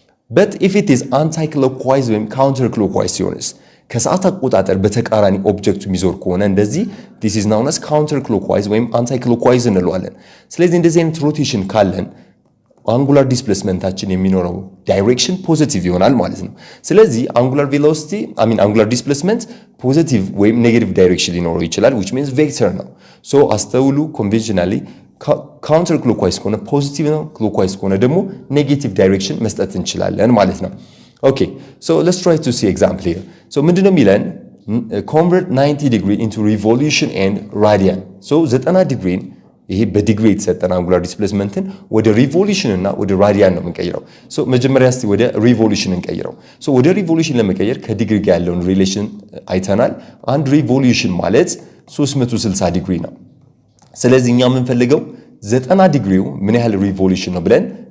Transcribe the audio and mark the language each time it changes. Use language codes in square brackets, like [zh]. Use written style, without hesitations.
[am] but if it is anti-clockwise ወይም counter clockwise ሲሆንስ ከሰዓት አቆጣጠር በተቃራኒ ኦብጀክቱ የሚዞር ከሆነ እንደዚህ [en] this is known as counter clockwise [am] ወይም anti clockwise እንለዋለን። ስለዚህ እንደዚህ አይነት ሮቴሽን ካለን አንጉላር ዲስፕሌስመንታችን የሚኖረው ዳይሬክሽን ፖዚቲቭ ይሆናል ማለት ነው። ስለዚህ አንጉላር ቬሎሲቲ አንጉላር ዲስፕሌስመንት ፖዚቲቭ ወይም ኔጌቲቭ ዳይሬክሽን ሊኖረው ይችላል which means ቬክተር ነው። ሶ አስተውሉ ኮንቬንሽናሊ ካውንተር ክሎክዋይዝ ከሆነ ፖዚቲቭ ነው፣ ክሎክዋይዝ ከሆነ ደግሞ ኔጌቲቭ ዳይሬክሽን መስጠት እንችላለን ማለት ነው። [en] Okay, so let's try to see example here. [am] So ምንድነው የሚለን? [en] Convert 90 degree into revolution and radian. [am] So 90 ዲግሪን ይሄ በዲግሪ የተሰጠን አንጉላር ዲስፕሌስመንትን ወደ ሪቮሉሽን እና ወደ ራዲያን ነው የምንቀይረው። ሶ መጀመሪያ እስቲ ወደ ሪቮሉሽን እንቀይረው። ሶ ወደ ሪቮሉሽን ለመቀየር ከዲግሪ ጋር ያለውን ሪሌሽን አይተናል። አንድ ሪቮሉሽን ማለት 360 ዲግሪ ነው። ስለዚህ እኛ የምንፈልገው 90 ዲግሪው ምን ያህል ሪቮሉሽን ነው ብለን